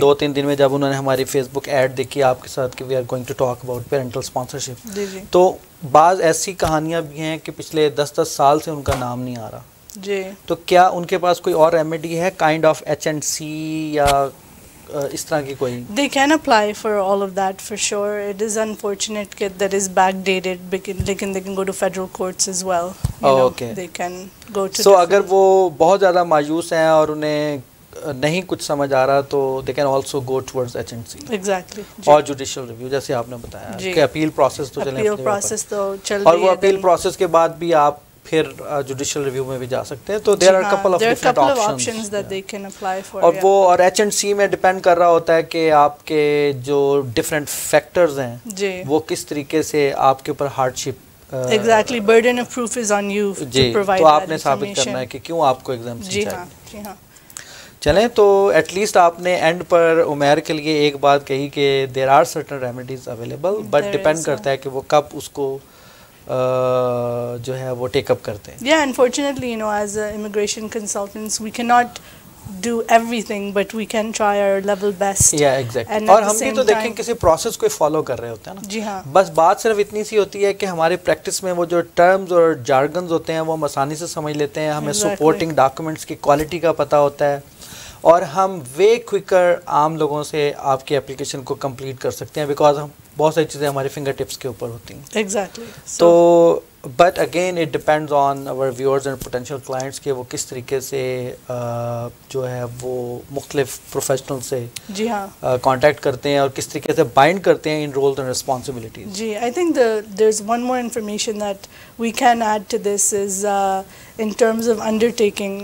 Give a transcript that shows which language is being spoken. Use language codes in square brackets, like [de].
[hi] 2-3 दिन में, जब उन्होंने हमारी फेसबुक ऐड देखी आपके साथ कि [en] we are going to talk about parental sponsorship, [hi] जी, जी. तो बाज़ ऐसी कहानियाँ भी हैं कि पिछले 10-10 साल से उनका नाम नहीं आ रहा। जी. तो क्या उनके पास कोई और रेमेडी है, काइंड ऑफ H&C या इस तरह की कोई? [en] They can apply for all of that for sure. It is unfortunate that is backdated, लेकिन they can go to federal courts as well. Okay. They can go to. [hi] So अगर वो बहुत ज़्यादा मायूस हैं और उन्हें नहीं कुछ समझ आ रहा तो [en] they can also go towards H&C. Exactly. [hi] और जुडिशियल रिव्यू जैसे आपने बताया कि अपील प्रोसेस तो चले अपील प्रोसेस तो चल रही है, और वो अपील प्रोसेस के बाद भी आप फिर जुडिशियल रिव्यू में भी जा सकते हैं। [en] तो there are couple of different options that they can apply for. [hi] और वो और H&C में डिपेंड कर रहा होता है कि आपके जो डिफरेंट फैक्टर्स हैं वो किस तरीके से आपके ऊपर hardship [en] exactly burden of proof is on you to provide [hi] तो [en] that [hi] आपने साबित करना है कि क्यों आपको एग्जाम्पशन चाहिए। जी हाँ। चलें, तो एटलीस्ट आपने एंड पर उमैर के लिए एक बात कही कि [en] there are certain remedies available, [hi] but depend करता है कि वो कब उसको जो है वो टेकअप करते हैं। [en] Yeah, unfortunately, as immigration consultants, we cannot do everything, but we can try our level best. Yeah, exactly. [hi] और हम भी तो देखें किसी प्रोसेस को फॉलो कर रहे होते हैं ना। जी हाँ। बस बात सिर्फ इतनी सी होती है कि हमारी प्रैक्टिस में वो जो टर्म्स और जार्गन्स होते हैं वो हम आसानी से समझ लेते हैं, हमें सपोर्टिंग डॉक्यूमेंट्स की क्वालिटी का पता होता है और हम वे क्विकर आम लोगों से आपकी एप्लीकेशन को कंप्लीट कर सकते हैं, बिकॉज हम बहुत सारी चीज़ें हमारे फिंगर टिप्स के ऊपर होती हैं। [en] Exactly. [hi] तो [en] but again it depends on our viewers and potential clients [hi] के वो किस तरीके से जो है वो मुख्तलिफ प्रोफेशनल से जी हाँ कांटेक्ट करते हैं और किस तरीके से बाइंड करते हैं इन roles and responsibilities. [en] जी, I think there's one more information that we can add to this is in terms of undertaking.